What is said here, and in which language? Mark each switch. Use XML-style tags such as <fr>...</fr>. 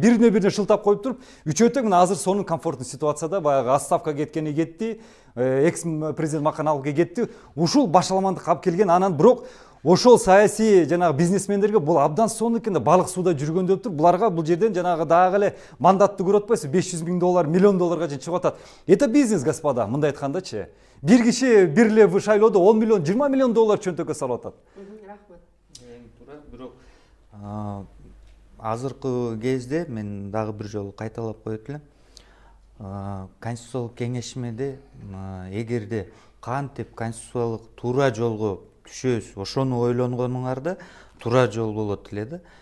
<ky>Бирине шылтап коюп туруп, үчөөтөк мына азыр сонун комфортный ситуацияда баягы отставка кеткени кетти, экс президент Маканаловго кетти. Ушул башаламандык алып келген, анан бирок ошол саясий жанагы бизнесмендерге бул абдан сонун экен да, балык сууда жүргөн деп туруп, буларга бул жерден жанагы дагы эле мандатты көрүп атпайсызбы, 500 000 доллар, миллион долларга чейин чыгып атат.</ky> <ru>Это бизнес, господа,</ru> <ky>мындай айткандачы. Бир киши бир эле шайлоодо 10 миллион, 20 миллион доллар чөнтөккө салып атат. Рахмат. Эң туура, бирок азыркы кезде мен дагы бир жолу кайталап коет элем. Конституциялык кеңешмеде эгерде кантип конституциялык туура жолго түшөбүз, ошону ойлонгонуңарда туура жол болот эле да.</ky>